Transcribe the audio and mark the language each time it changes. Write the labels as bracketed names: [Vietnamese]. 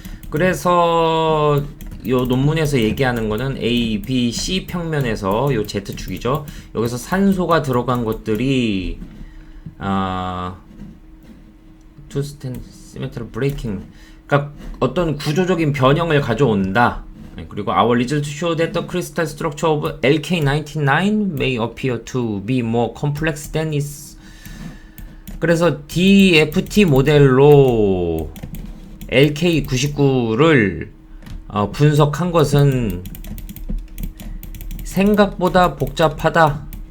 [Korean] 그래서 요 논문에서 얘기하는 거는 A, B, C 평면에서 요 Z축이죠. 여기서 산소가 들어간 것들이 [English] to stand symmetrical breaking. [Korean] 그러니까 어떤 구조적인 변형을 가져온다. 그리고 [English] our result show that the crystal structure of LK99 may appear to be more complex than is. [Korean] 그래서 DFT 모델로 LK99를 분석한 것은 생각보다 복잡하다.